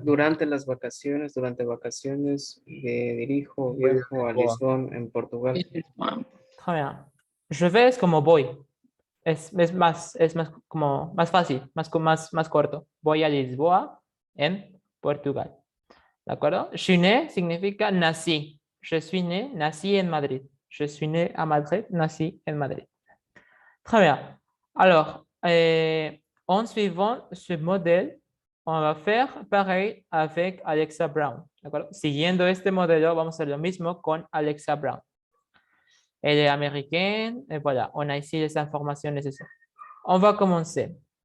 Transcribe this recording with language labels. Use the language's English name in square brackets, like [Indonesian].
[Spanish] durante las vacaciones, dirijo, Voy a viajo a Lisboa. Lisbon, en Portugal. [French] Très bien. Je vais [Spanish] es como voy. Es más como más fácil, más corto. Voy a Lisboa en Portugal. ¿De acuerdo? [French] Je suis né [Spanish] significa nací. [French] Je suis né, [Spanish] nací en Madrid. [French] Je suis né à Madrid, [Spanish] nací en Madrid. [French] Très bien. Alors, en suivant ce modèle, on va faire pareil avec Alexa Brown. [Spanish] ¿De acuerdo? Siguiendo este modelo, vamos a hacer lo mismo con Alexa Brown. [French] Elle est américaine, et voilà, on a ici les informations nécessaires. On va commencer.